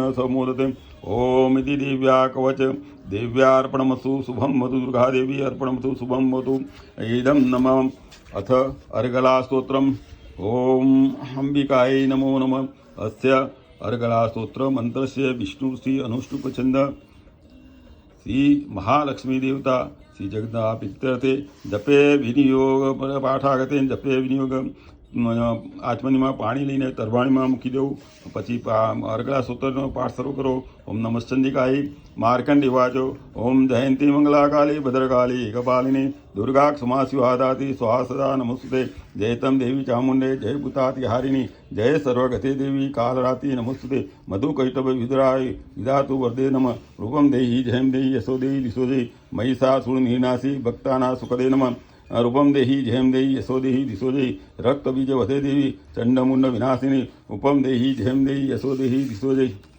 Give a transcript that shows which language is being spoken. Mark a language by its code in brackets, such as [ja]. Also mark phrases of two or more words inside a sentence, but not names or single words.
[sa] समोदते ओम इति दिव्या कवच देव्यार्पणमस्तु शुभं वतु दुर्गादेवी अर्पणमस्तु शुभं वतु इदं नमः अथ अर्गलास्तोत्रम् ओम अंबिकायै नमो नमः अस्य अर्गलास्तोत्र मंत्रस्य विष्णुश्री अनुष्टुपछंद श्री महालक्ष्मी देवता श्री जगदापित्यर्थे जपे विनियोग पाठागते जपे विनियोग [gu] आचमनीમાં પાણી લઈને તરવાણીમાં મૂકી દેવું પછી અર્ગળા સૂત્રનો પાઠ શરૂ કરો ઓમ [sa] નમશ્ચંડિકાય માર્કંડી વાચો ઓમ જયંતી મંગલાકાલી ભદ્રકાલી કપાલિની दुर्गा क्षमा शिवादाति स्वाहा सदा नमस्ते जयतम देवी चामुंडे जय भूताति हारिणी जय सर्वगते देवी कालराति नमस्ते मधुकैटभ विदुराय विधातु वरदे नमः रूपम देहि जयं देहि यशो देहि दिशो देहि महिषासुरनिर्नाशी भक्ताना सुखदे नमः रूपम देहि जयं देहि यशो देहि दिशो देहि रक्तबीज वधे देवी चंडमुंड विनाशिनी उपम देहि जयं देहि यशो देहि दिशो देहि